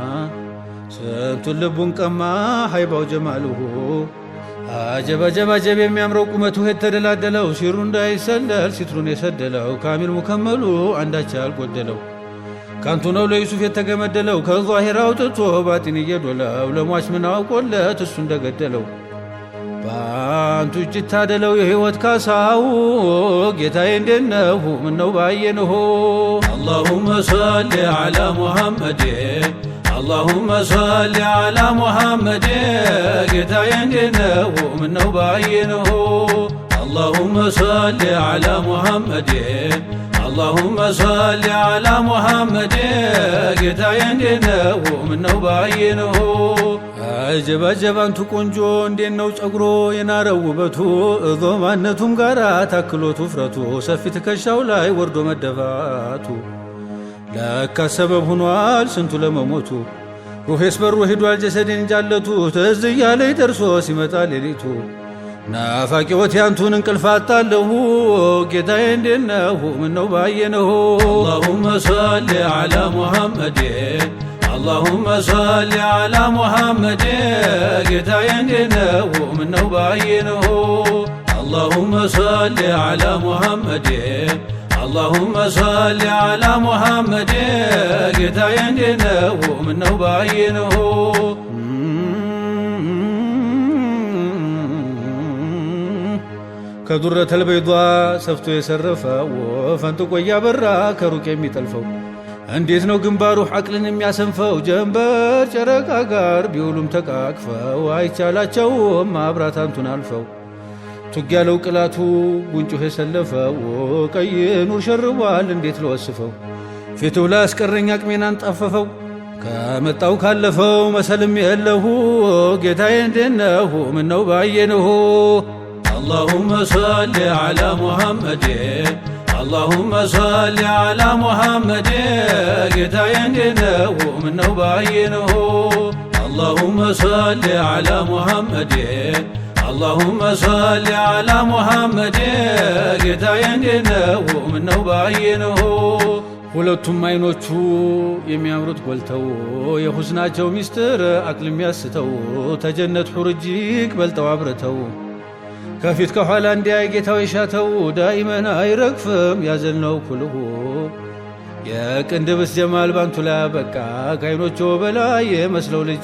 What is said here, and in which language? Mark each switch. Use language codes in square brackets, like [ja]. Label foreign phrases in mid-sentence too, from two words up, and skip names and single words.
[am] ስንቱን ልቡን ቀማ ሀይባው ጀማልሁ አጀብ አጀብ አጀብ የሚያምረው ቁመቱ የተደላደለው ሲሩ እንዳይሰለል ሲትሩን የሰደለው ካሚል ሙከመሉ አንዳች ያልጎደለው ካንቱ ነው ለዩሱፍ የተገመደለው ከዛሂር አውጥቶ ባጢን እየዶለው ለሟች ምን አውቆለት እሱ እንደገደለው ባንቱ እጅ ታደለው የህይወት ካሳው ጌታዬ እንዴነው ምነው ባየነው [ar] اللهم صل على محمد اللهم صل على محمد [am] ጌታዬ እንዴነው ምነው ባየነው [ar] اللهم صل على محمد اللهم صل على محمد [am] ጌታዬ እንዴት ነው ምነው ባየነው አጀብ አጀብ አንቱ ቆንጆ እንዴት ነው ጸጉሮ የናረው ውበቱ ዞማነቱም ጋራ ታክሎት ውፍረቱ ሰፊ ትከሻው ላይ ወርዶ መደፋቱ ለካ ሰበብ ሆኗል ስንቱ ለመሞቱ ሩሄስ በሩ ሄዷል ጀሰዴን ጃለቱ ትዝ እያለኝ ደርሶ ሲመጣ ሌሊቱ ናፋቂዎት ያንቱን እንቅልፍ አጣለሁ ጌታዬ እንዴት ነው ምነው ባየነው [ar] اللهم صل على محمد اللهم صل على محمد [am] ጌታዬ እንዴት ነው ምነው ባየነው [ar] اللهم صل على محمد اللهم صل على محمد [am] ጌታዬ እንዴት ነው ምነው ባየነው ከዱረተ ልበይዷ ሰፍቶ የሰረፈው ፈንጥቆ እያበራ ከሩቅ የሚጠልፈው እንዴት ነው ግንባሩ ዐቅልን የሚያሰንፈው ጀንበር ጨረቃ ጋር ቢውሉም ተቃቅፈው አይቻላቸውም ማብራት አንቱን አልፈው ቱግ ያለው ቅላቱ ጉንጩ የሰለፈው ቀይ ኑር ሸርቧል እንዴት ለወስፈው ፊቱ ላይ አስቀረኝ አቅሜን አንጣፈፈው ከመጣው ካለፈው መሰልም የለሁ ጌታዬ እንዴት ነው ምነው ባየነው [ar] اللهم صل على محمد اللهم صل على محمد [am] ጌታዬ እንዴት ነው ምነው ባየነው [ar] اللهم صل على محمد اللهم صل على [am] محمد ጌታዬ እንዴት ነው ምነው ባየነው ሁለቱም አይኖቹ የሚያምሩት ጎልተው የሁስናቸው ሚስጥር አቅል የሚያስተው ተጀነት ሑር እጅግ በልጠው አብረተው ከፊት ከኋላ እንዲያይ ጌታው የሻተው ዳኢመን አይረግፍም ያዘልነው ኩልሁ የቅንድብስ ጀማል ባንቱ ላይ በቃ ከአይኖቹ በላይ የመስለው ልጅ